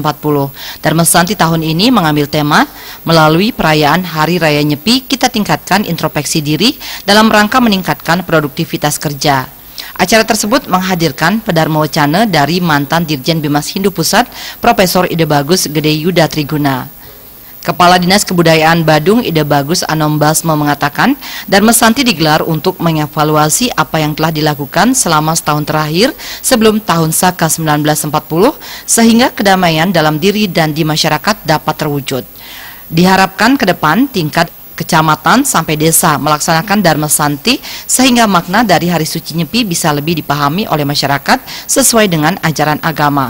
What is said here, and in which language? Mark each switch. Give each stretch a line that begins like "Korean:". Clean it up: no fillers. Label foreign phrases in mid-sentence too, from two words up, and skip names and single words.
Indonesian: Dharma Santi tahun ini mengambil tema melalui perayaan Hari Raya Nyepi kita tingkatkan introspeksi diri dalam rangka meningkatkan produktivitas kerja. Acara tersebut menghadirkan Pedarma Wacana dari mantan Dirjen Bimas Hindu Pusat Profesor Ide Bagus Gede Yuda Triguna. Kepala Dinas Kebudayaan Badung Ide Bagus Anom Basma mengatakan Dharma Santi digelar untuk mengevaluasi apa yang telah dilakukan selama setahun terakhir sebelum tahun Saka 1940 sehingga kedamaian dalam diri dan di masyarakat dapat terwujud. Diharapkan ke depan tingkat kecamatan sampai desa melaksanakan Dharma Santi sehingga makna dari Hari Suci Nyepi bisa lebih dipahami oleh masyarakat sesuai dengan ajaran agama.